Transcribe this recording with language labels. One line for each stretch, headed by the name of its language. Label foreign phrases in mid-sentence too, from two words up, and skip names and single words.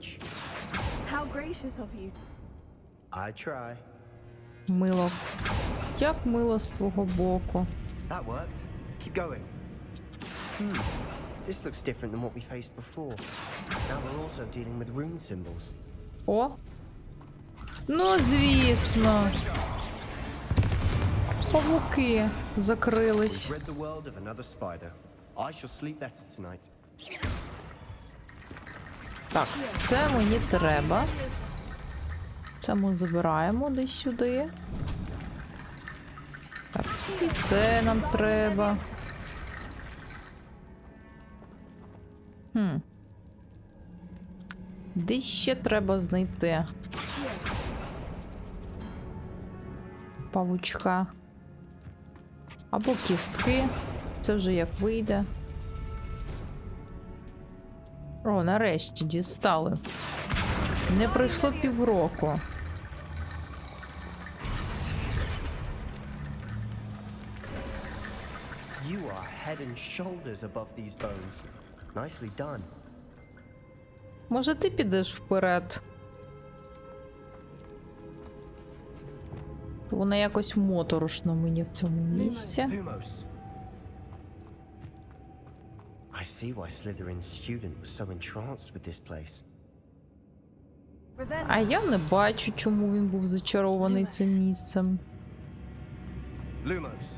English: How gracious of you. I try.
Ukrainian: Мило. Як мило з твого боку.
English: That worked. Keep going. This looks different than what we faced before. Now we're also dealing with rune symbols.
Ukrainian: О. Ну, звісно. Павуки закрились.
English: We've rid the world of another spider. I shall sleep better tonight.
Ukrainian: Так, це мені треба. Це ми забираємо десь сюди. Так, і це нам треба. Десь ще треба знайти павучка. Або кістки. Це вже як вийде. О, нарешті дістали. Не пройшло півроку.
English: You are head and shoulders above these bones. Nicely done.
Ukrainian: Може, ти підеш вперед? Воно якось моторошно мені в цьому місці.
English: Lumos. I see why Slytherin's student was so entranced with this place.
Ukrainian: А я не бачу, чому він був зачарований цим місцем.
English: Lumos.